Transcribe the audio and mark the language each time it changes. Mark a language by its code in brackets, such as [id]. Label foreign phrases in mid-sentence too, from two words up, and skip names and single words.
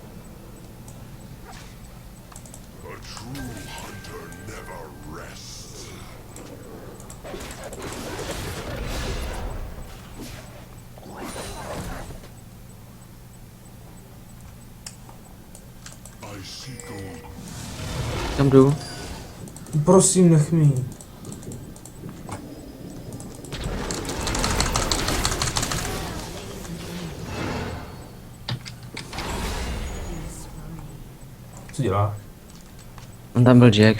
[en] A true hunter never rests. I see gold. [cs] Tam jdu. Prosím, nech mi. Co dělá? On tam byl Jax.